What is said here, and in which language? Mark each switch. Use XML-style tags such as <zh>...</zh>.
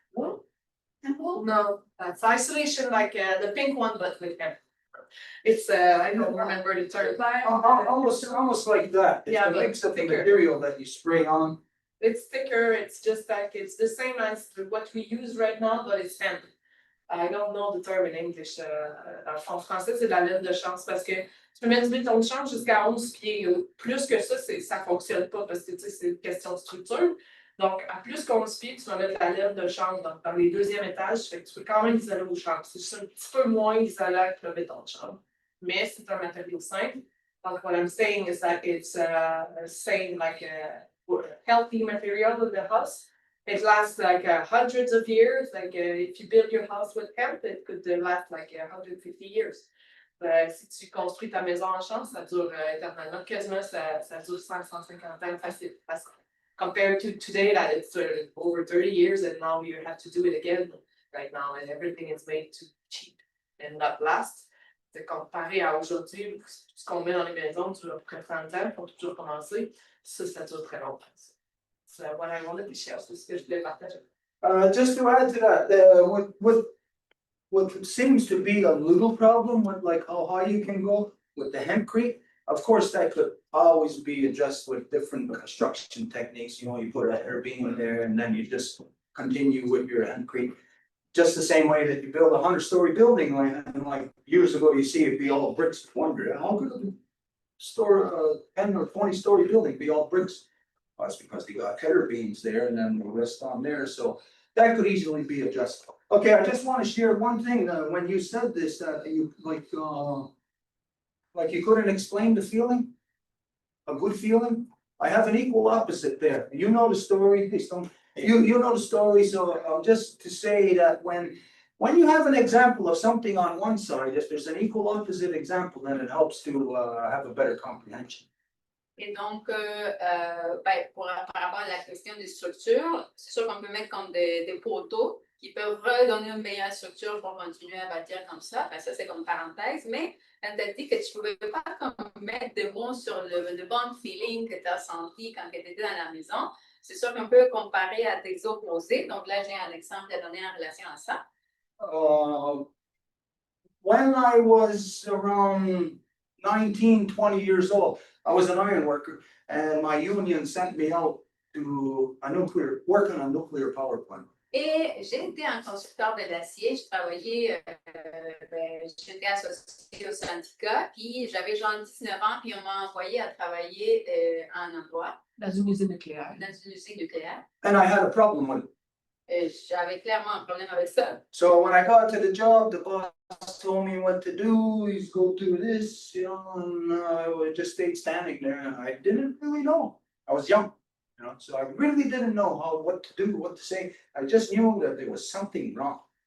<en>No, that's isolation, like the pink one, but with hemp. It's I don't remember the term. Almost like that. Yeah, It's a mix of the thicker. material that you spray on. It's thicker. It's just like it's the same as what we use right now, but it's hemp. I don't know the term in English.</en> <fr>En français, c'est de la laine de chanvre parce que tu peux mettre du béton de chanvre jusqu'à 11 pieds. Plus que ça fonctionne pas parce que c'est une question de structure. Donc, à plus qu'11 pieds, tu vas mettre de la laine de chanvre dans les deuxièmes étages. Fait que tu peux quand même isoler au chanvre. C'est juste un petit peu moins isolant que le béton de chanvre. Mais c'est un matériau simple.</fr> <en>Donc, what I'm saying is that it's same like a healthy material in the house. It lasts like hundreds of years. Like if you build your house with hemp, it could last like 150 years.</en> <fr>Si tu construis ta maison en chambre, ça dure éternellement. Quasiment, ça dure 150 ans facile.</fr> <en>Compared to today, that it's over 30 years, and now you have to do it again. right now and everything is made to cheap and not last.</en> <fr>C'est comparé à aujourd'hui, ce qu'on met dans les maisons dure à peu près 30 ans pour toujours commencer. Ça dure très longtemps.</fr> <en>So what I wanted to share,</en> <fr>c'est ce que je voulais partager.</fr> <en>Just to add to that, what seems to be a little problem with like how high you can go with the hempcrete, of course, that could always be adjusted with different construction techniques. You know, you put a header beam in there and then you just continue with your hempcrete. Just the same way that you build a 100-story building, like years ago, you see it be all bricks. Wonder how could a 10 or 20-story building be all bricks? Well, that's because they got header beams there and then the rest on there, so that could easily be adjusted. Okay, I just want to share one thing, when you said this, that you like you couldn't explain the feeling, a good feeling. I have an equal opposite there. You know the story, please don't. You know the story, so just to say that when you have an example of something on one side, if there's an equal opposite example, then it helps to have a better comprehension.</en> <fr>Et donc, par rapport à la question des structures, c'est sûr qu'on peut mettre comme des poteaux qui peuvent redonner une meilleure structure pour continuer à bâtir comme ça. Ben, ça, c'est comme parenthèse. Mais quand tu as dit que tu ne pouvais pas comme mettre des mots sur le bon feeling que tu as senti quand tu étais dans la maison, c'est sûr qu'on peut comparer à des opposés. Donc là, j'ai un exemple à donner en relation à ça.</fr> <en>When I was around 19, 20 years old, I was an iron worker and my union sent me out to work on a nuclear power plant.</en> <fr>Et j'ai été un constructeur de l'acier, j'étais associée au syndicat, puis j'avais genre 19 ans, puis on m'a envoyé à travailler à un endroit. Dans une usine nucléaire. Dans une usine nucléaire.</fr> <en>And I had a problem with it.</en> <fr>Et j'avais clairement un problème avec ça.</fr> <en>So when I got to the job, the boss told me what to do, he's go do this, you know, and I just stayed standing there and I didn't really know. I was young. You know, so I really didn't know what to do, what to say. I just knew that there was something wrong.</en>